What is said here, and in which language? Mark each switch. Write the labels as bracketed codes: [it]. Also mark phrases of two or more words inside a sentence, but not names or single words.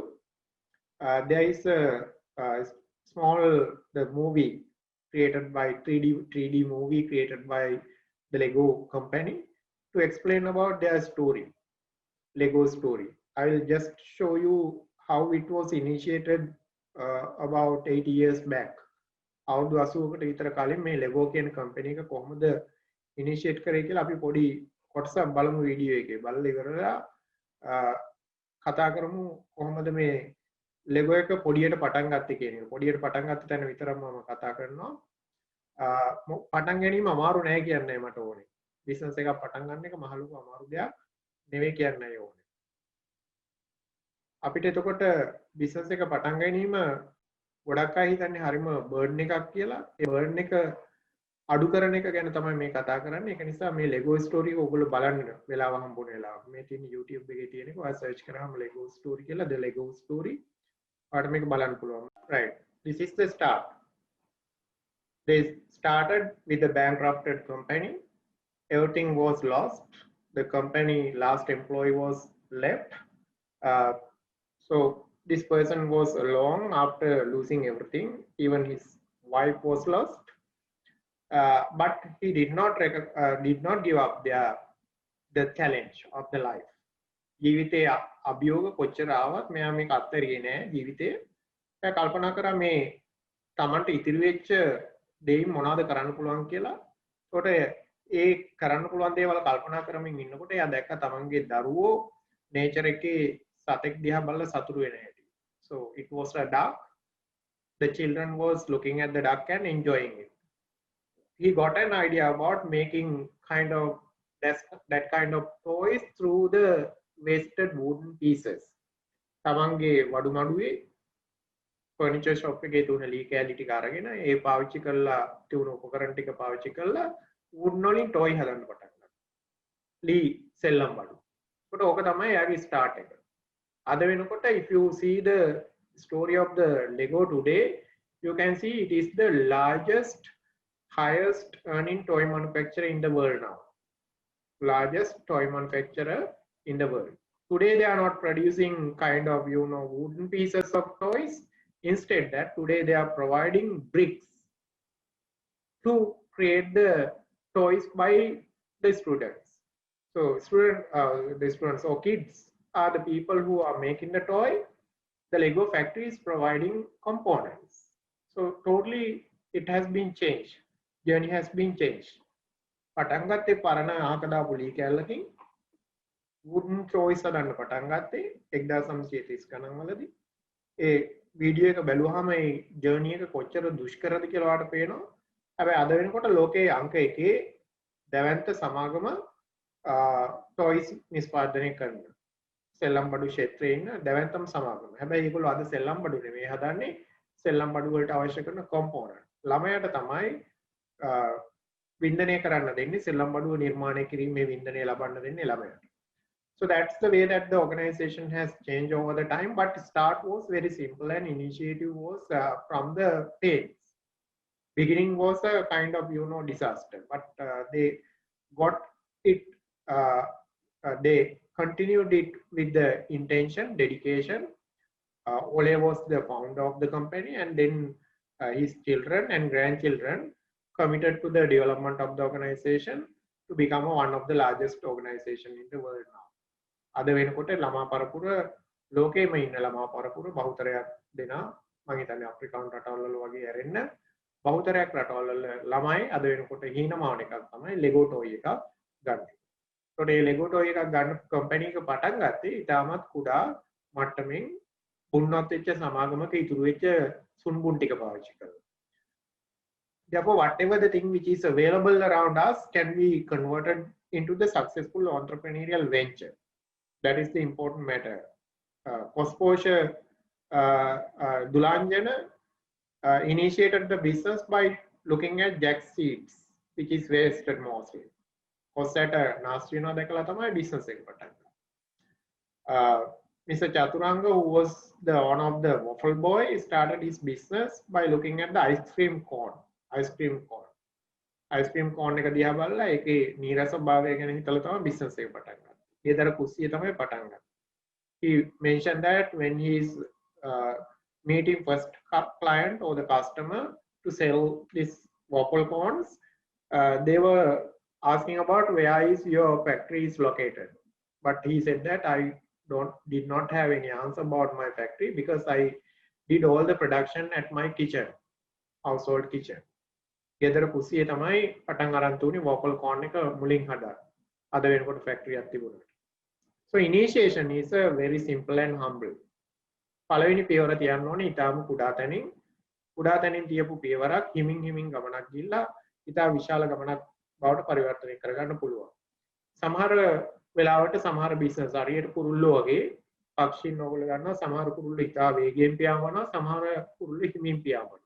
[en] There is a small movie created by 3D movie created by the Lego company to explain about their story, Lego story. I will just show you how it was initiated about 8 years back. [si] අවුරුදු 80කට විතර කලින් මේ Lego කියන කම්පැනි එක කොහොමද ඉනිෂියේට් කරේ කියලා අපි පොඩි කොටසක් බලමු වීඩියෝ එකේ. බලලා ඉවරලා කතා කරමු කොහොමද මේ Lego එක පොඩියට පටන් ගත්තේ කියන එක. පොඩියට පටන් ගත්ත තැන විතරක් මම කතා කරනවා. පටන් ගැනීම අමාරු නෑ කියන්නේ මට ඕනේ. බිස්නස් එකක් පටන් ගන්න එක මහ ලොකු අමාරු දෙයක් නෙවෙයි කියන්නයි ඕනේ. අපිට එතකොට බිස්නස් එක පටන් ගැනීම ගොඩක් අය හිතන්නේ හරිම බර්ඩන් එකක් කියලා. ඒ බර්ඩන් එක අඩු කරන එක ගැන තමයි මේ කතා කරන්නේ. ඒක නිසා මේ Lego story එක ඔයගොල්ලෝ බලන්න වෙලාව හම්බුන වෙලාව. මේ තියෙන YouTube එකේ තියෙන එක ඔයා search කරාම Lego story කියලා the Lego story. ඔයාලට මේක බලන්න පුළුවන්. [en] Right. This is the start. They started with a bankrupted company. Everything was lost. The company last employee was left. So this person was alone after losing everything, even his wife was lost, but he did not give up the challenge of the life. [si] ජීවිතයේ අභියෝග කොච්චර ආවත් මෙයා මේක අත්හැරියේ නෑ ජීවිතේ. එයා කල්පනා කරා මේ තමන්ට ඉතිරි වෙච්ච දෙයින් මොනවද කරන්න පුළුවන් කියලා. ඒකට ඒ කරන්න පුළුවන් දේවල් කල්පනා කරමින් ඉන්නකොට එයා දැක්ක තමන්ගේ දරුවෝ nature එකේ සතෙක් දිහා බලලා සතුටු වෙන හැටි. [en] So it was a duck. The children was looking at the duck and enjoying it. He got an idea about making kind of that kind of toys through the wasted wooden pieces. [si] තමන්ගේ වඩු මඩුවේ [en] furniture shop [si] එකේ තුන ලී කෑලි ටික අරගෙන ඒ පාවිච්චි කරලා තියුණු උපකරණ ටික පාවිච්චි කරලා wood වලින් toy හදන්න පටන් ගත්තා. ලී සෙල්ලම් වඩු. ඒකට ඕක තමයි එයාගේ start එක. අද වෙනකොට [en] if you see the story of the Lego today, you can see it is the largest, highest earning toy manufacturer in the world now. Largest toy manufacturer in the world. Today they are not producing kind of wooden pieces of toys. Instead that today they are providing bricks to create the toys by the students. So the students or kids are the people who are making the toy. The Lego factory is providing components. So totally it has been changed. Journey has been changed. [si] පටන් ගත්තේ පරණ අහක දාපු ලී කැල්ලකින් [en] wooden toys [si] හදන්න පටන් ගත්තේ 1930 ගණන් වලදී. ඒ වීඩියෝ එක බැලුවාම මේ ජර්නි එක කොච්චර දුෂ්කරද කියලා ඔයාලට පේනවා. හැබැයි අද වෙනකොට ලෝකයේ අංක 1 දැවැන්ත සමාගම toys නිෂ්පාදනය කරන සෙල්ලම් බඩු ක්ෂේත්‍රයේ ඉන්න දැවැන්තම සමාගම. හැබැයි ඒගොල්ලෝ අද සෙල්ලම් බඩු නෙමෙයි හදන්නේ, සෙල්ලම් බඩු වලට අවශ්‍ය කරන component. ළමයාට තමයි වින්දනය කරන්න දෙන්නේ, සෙල්ලම් බඩුව නිර්මාණය කිරීමේ වින්දනය ලබන්න දෙන්නේ ළමයාට. [en] So that's the way that the organization has changed over the time, but start was very simple and initiative was from the parents. Beginning was a kind of disaster, but they got it, they continued it with the intention, dedication. Ole was the founder of the company, and then his children and grandchildren committed to the development of the organization to become one of the largest organization in the world now. [si] අද වෙනකොට ළමා පරපුර ලෝකෙම ඉන්න ළමා පරපුර බහුතරයක් දෙනා මම හිතන්නේ අප්‍රිකානු රටවල් වල වගේ ඇරෙන්න බහුතරයක් රටවල් වල ළමයි අද වෙනකොට හීනමාන එකක් තමයි ලෙගෝ ටොයි එකක් ගන්න. ඒකට මේ ලෙගෝ ටොයි එකක් ගන්න කම්පැනි එක පටන් ගත්තේ ඉතාමත් කුඩා මට්ටමින් පුන්නත් වෙච්ච සමාගමක ඉතුරු වෙච්ච සුන්බුන් ටික පාවිච්චි කරලා. [en] Therefore, whatever the thing which is available around us can be converted into the successful entrepreneurial venture. That is the important matter. Kosposha Dulanjana initiated the business by looking at jack seeds, which is wasted mostly. [si] කොසට නස්ත්‍රිනෝ දෙකල තමයි business එක පටන් ගත්තා. [en] Mr. Chaturanga, who was the owner of the waffle boy, started his business by looking at the ice cream cone. Ice cream cone [si] එක දිහා බලලා ඒකේ නීරස භාවය ගැන හිතලා තමයි business එක පටන් ගත්තේ. ඒතර කුස්සිය තමයි පටන් ගත්තේ. [en] He mentioned that when he is meeting first client or the customer to sell this waffle cones, they were asking about where is your factory is located. But he said that I did not have any answer about my factory because I did all the production at my kitchen, household kitchen. [si] ගෙදර කුස්සියේ තමයි පටන් අරන් තුනේ [en] waffle cone [si] එක මුලින් හදා. අද වෙනකොට factory එකක් තිබුණා. [en] So initiation is a very simple and humble. [si] පළවෙනි පියවර තියන්න ඕනේ ඊටාම කුඩා තැනින් තියපු පියවරක් හිමින් ගමනක් ගිහිල්ලා ඊටා විශාල ගමනක් බවට පරිවර්තනය කරගන්න පුළුවන්. සමහර වෙලාවට සමහර බිස්නස් හරියට කුරුල්ලෝ වගේ පක්ෂීන් ඕගොල්ලෝ ගන්නවා සමහර කුරුල්ලෝ ඊටා වේගයෙන් පියාඹනවා සමහර කුරුල්ලෝ හිමින් පියාඹනවා.